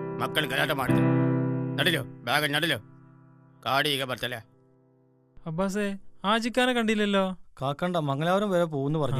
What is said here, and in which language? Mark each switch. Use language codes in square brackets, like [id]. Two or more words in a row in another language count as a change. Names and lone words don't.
[kn] ಮಕ್ಕಳು ಗಲಾಟೆ ಮಾಡಿದ್ರು. ನಡಿಲೋ ಬೇಗ ನಡಿಲೋ, ಗಾಡಿ ಈಗ ಬರ್ತಲ್ಲ. [ml] അബ്ബാസേ ആജിക്കാനെ കണ്ടില്ലല്ലോ. കാക്കണ്ട മംഗലാപുരം വരെ പോകുന്നു പറഞ്ഞു.